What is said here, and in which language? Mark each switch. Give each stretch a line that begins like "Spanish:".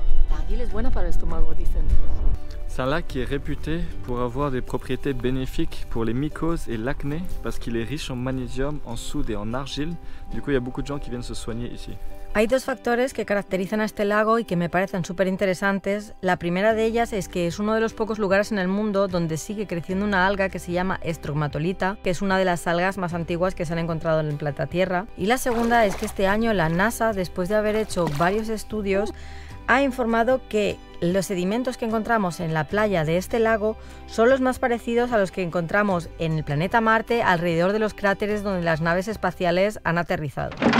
Spanish: La argila es buena para el estómago, dicen.
French: C'est un lac qui est réputé pour avoir des propriétés bénéfiques pour les mycoses et l'acné parce qu'il est riche en magnésium, en soude et en argile. Du coup, il y a beaucoup de gens qui viennent se soigner ici.
Spanish: Hay dos factores que caracterizan a este lago y que me parecen súper interesantes. La primera de ellas es que es uno de los pocos lugares en el mundo donde sigue creciendo una alga que se llama Stromatolita, que es una de las algas más antiguas que se han encontrado en el planeta Tierra. Y la segunda es que este año la NASA, después de haber hecho varios estudios, ha informado que los sedimentos que encontramos en la playa de este lago son los más parecidos a los que encontramos en el planeta Marte alrededor de los cráteres donde las naves espaciales han aterrizado.